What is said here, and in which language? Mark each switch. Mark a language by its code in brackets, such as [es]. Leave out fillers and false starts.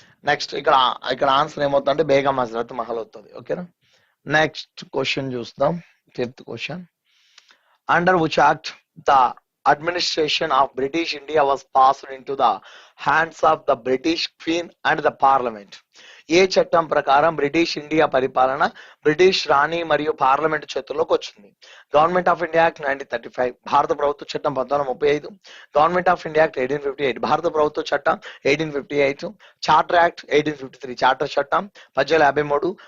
[te] Next ఇక్కడ answer ఏమవుతుందంటే బేగం హజరత్ మహల్ అవుతుంది. ఓకేనా. నెక్స్ట్ క్వశ్చన్ చూద్దాం. 5th question. [en] Under which act the administration of British India was passed into the hands of the British Queen and the Parliament? [te] ఏ చట్టం ప్రకారం British India పరిపాలన British రాణి మరియు parliament చేతుల్లోకి వచ్చింది? గవర్నమెంట్ ఆఫ్ ఇండియా యాక్ట్ 1935, భారత ప్రభుత్వ చట్టం 1935. గవర్నమెంట్ ఆఫ్ ఇండియా యాక్ట్ 1858, భారత ప్రభుత్వ చట్టం 1858. చార్టర్ యాక్ట్ 1853, చార్టర్ చట్టం 1853.